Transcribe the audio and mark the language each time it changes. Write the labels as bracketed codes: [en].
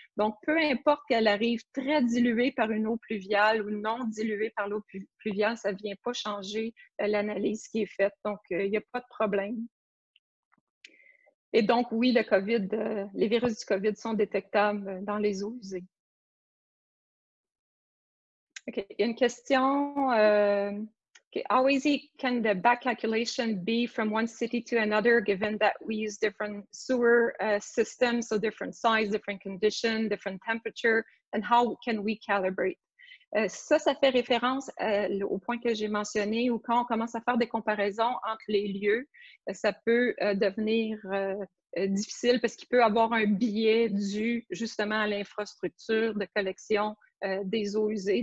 [fr] Donc, peu importe qu'elle arrive très diluée par une eau pluviale ou non diluée par l'eau pluviale, ça ne vient pas changer l'analyse qui est faite. Donc, il n'y a pas de problème. Et donc, oui, le COVID, les virus du COVID sont détectables dans les eaux usées. OK, il y a une question. [en] Okay, how easy can the back calculation be from one city to another, given that we use different sewer systems, so different size, different condition, different temperature, and how can we calibrate? [fr] Ça fait référence au point que j'ai mentionné, où quand on commence à faire des comparaisons entre les lieux, ça peut devenir difficile parce qu'il peut y avoir un biais dû justement à l'infrastructure de collection des eaux usées.